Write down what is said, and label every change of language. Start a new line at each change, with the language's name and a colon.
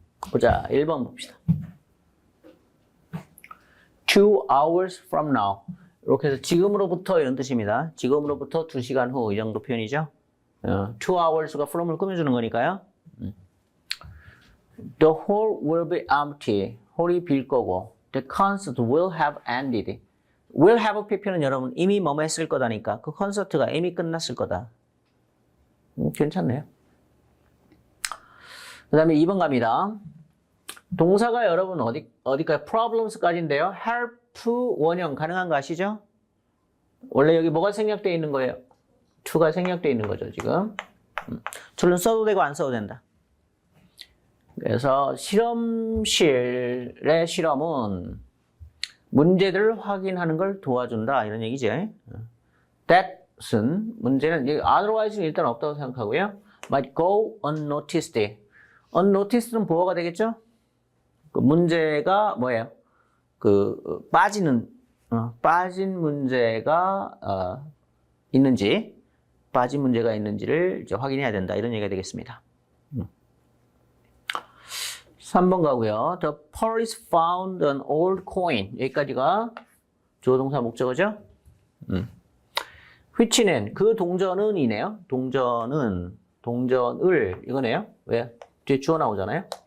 Korean: 보자, 1번 봅시다.
English: 2 hours from now.
Korean: 이렇게 해서 지금으로부터 이런 뜻입니다. 지금으로부터 2시간 후 이 정도 표현이죠. 2 hours가 from을 꾸며주는 거니까요.
English: The hall will be empty.
Korean: 홀이 빌 거고.
English: The concert will have ended.
Korean: will have pp는 여러분 이미 뭐뭐 했을 거다니까 그 콘서트가 이미 끝났을 거다. 괜찮네요. 그 다음에 2번 갑니다. 동사가 여러분 어디까지? problems까지인데요. help 원형 가능한 거 아시죠? 원래 여기 뭐가 생략되어 있는 거예요? to가 생략되어 있는 거죠, 지금. to는 써도 되고 안 써도 된다. 그래서 실험실의 실험은 문제들을 확인하는 걸 도와준다. 이런 얘기죠. That은 문제는 otherwise는 일단 없다고 생각하고요.
English: Might go unnoticed. unnoticed는
Korean: 보어가 되겠죠? 그 문제가 뭐예요? 그 빠진 문제가 있는지, 빠진 문제가 있는지를 이제 확인해야 된다. 이런 얘기가 되겠습니다. 3번 가고요.
English: The police found an old coin.
Korean: 여기까지가 주어동사 목적어죠. which는 그 동전은이네요. 동전을 이거네요. 왜? 뒤에 주어 나오잖아요.